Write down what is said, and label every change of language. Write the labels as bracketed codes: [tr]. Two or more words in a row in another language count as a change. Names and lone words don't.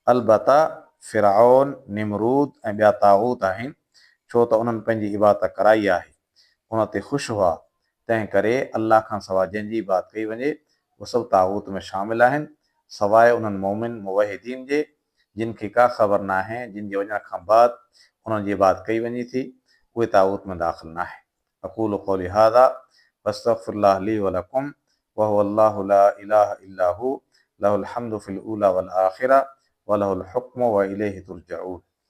[sd] अलबत्ता फ़िरऔन, निमरूद ऐं ॿिया ताग़ूत आहिनि, छो त उन्हनि पंहिंजी इबादत कराई आहे, उन ते ख़ुशि हुआ। तंहिं करे अलाह खां सवाइ जंहिंजी इबादत कई वञे उहे सभु ताग़ूत में शामिल आहिनि, सवाइ उन्हनि मोमिन मुवहिदीन जे, जिन खे का ख़बर न आहे, जिन जे वञण खां बाद उन्हनि जी इबादत कई वञे थी, उहे ताग़ूत में दाख़िल न आहे। [ar] أقول قولي هذا وأستغفر الله لي ولكم وهو الله لا إله إلا هو له الحمد في الأولى والآخرة وله الحكم وإليه ترجعون.